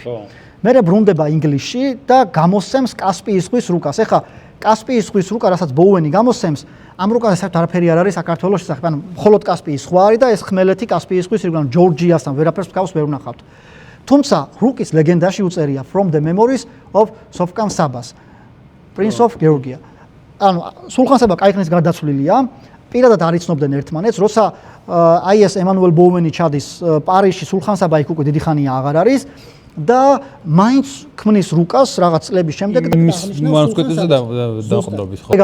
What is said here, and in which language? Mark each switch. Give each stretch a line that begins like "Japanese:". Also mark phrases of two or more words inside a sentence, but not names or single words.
Georgian: მერე ბრუნდება ინგლისში და გამოსცემს კასპიის ზღვის რუკას. ახლა კასპიის ზღვის რუკა, რასაც ბოუენი გამოსცემს, ამ რუკაზე საერთოდ არაფერი არ არის საქართველოს შესახებ, ანუ მხოლოდ კასპიის ზღვა არის და ეს ხმელეთი კასპიის ზღვის ირგვლივ ჯორჯიასთან ვერაფერს მსგავს ვერ ვნახავთ. თუმცა რუკის ლეგენდაში უწერია
English: From the Memories of Sofkan Sabas, Prince of Georgia.
Georgian: ანუ სულხან საბა კაიხნის გარდაცვლილია, პირადად არ იცნობდნენ ერთმანეთს, როცა აი ეს ემანუელ ბოუენი ჩადის პარიზში, სულხან საბა იქ უკვე დიდი ხანია აღარ არის და მაინც ქმნის რუკას რაღაც წლების შემდეგ და მანუსკრიპტზე დაყრდნობით, ხო?